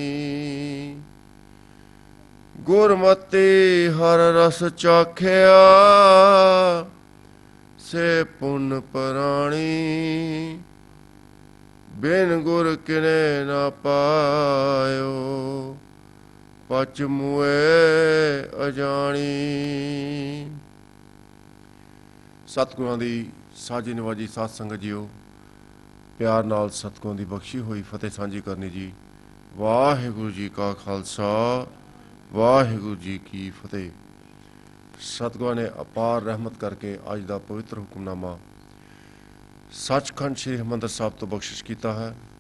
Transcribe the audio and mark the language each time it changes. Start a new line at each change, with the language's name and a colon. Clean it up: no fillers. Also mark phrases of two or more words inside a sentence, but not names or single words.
Hindi: गुरमति हर रस चाखिया, से पुन प्राणी। बिन गुर किने ना पायो, पच मुए अजानी।
Punjabi: सतगुਰਾਂ ਦੀ ਸਾਜੀ ਨਵਾਜੀ ਸਾਧ ਸੰਗਤ ਜੀਓ, ਪਿਆਰ ਨਾਲ ਸਤਿਗੁਰਾਂ ਦੀ ਬਖਸ਼ੀ ਹੋਈ ਫਤਿਹ ਸਾਂਝੀ ਕਰਨੀ ਜੀ। ਵਾਹਿਗੁਰੂ ਜੀ ਕਾ ਖਾਲਸਾ, ਵਾਹਿਗੁਰੂ ਜੀ ਕੀ ਫਤਿਹ। ਸਤਿਗੁਰਾਂ ਨੇ ਅਪਾਰ ਰਹਿਮਤ ਕਰਕੇ ਅੱਜ ਦਾ ਪਵਿੱਤਰ ਹੁਕਮਨਾਮਾ ਸੱਚਖੰਡ ਸ਼੍ਰੀ ਹਰਿਮੰਦਰ ਸਾਹਿਬ ਤੋਂ ਬਖਸ਼ਿਸ਼ ਕੀਤਾ ਹੈ।